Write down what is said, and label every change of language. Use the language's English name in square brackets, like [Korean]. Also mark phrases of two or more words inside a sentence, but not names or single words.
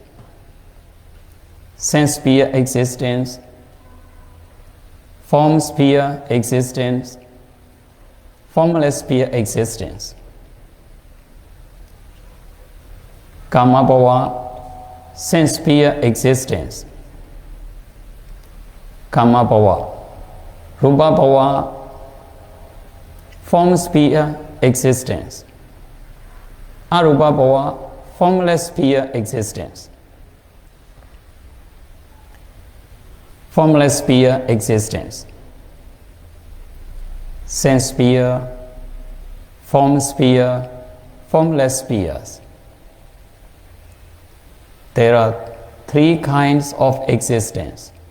[English] Sense sphere existence, form sphere existence, formless sphere existence. [Pali] Kama bhava, [English] sense sphere existence. [Pali] Kama bhava. Rupa bhava, [English] form sphere existence. [Pali] Arupa bhava, [English] formless sphere existence. Formless sphere existence. Sense sphere, form sphere, formless spheres. There are three kinds of existence.